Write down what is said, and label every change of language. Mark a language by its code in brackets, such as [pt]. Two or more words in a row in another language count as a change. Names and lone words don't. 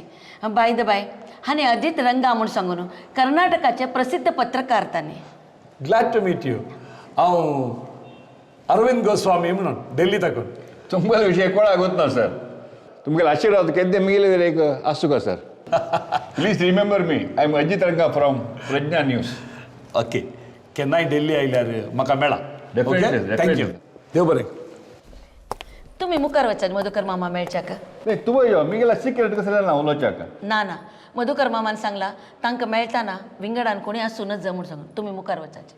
[en] by the by [kok] हाणे अजित रंगा म्हूण सांगून कर्नाटकाचे प्रसिद्ध पत्रकार तांणी. [en] Glad to meet you. [kok] हांव अरविंद गोस्वामी म्हणून दिल्ली तकून. तुमकां विशय कोणाक वचना सर. तुमगेलो आशिर्वाद केन्ना मिळेल एक आसूं का सर. [en] Please remember me. I am Ajit Ranga from Pragya News. ओके. [kok] केन्नाय दिल्ली आयल्यार म्हाका मेळा. [en] Definitely. [kok] थँक्यू. देव बरें. तुम्ही मुखार वचात मधुकर मामा मेळच्याक. नाही तूं यो मी गेला सिक्रेट कसं ना उलोवच्याक. ना ना मधुकर मामान सांगला तांकां मेळटाना विंगडान कोणी आसूनच जा म्हूण सांगून तुम्ही मुखार वचाचे.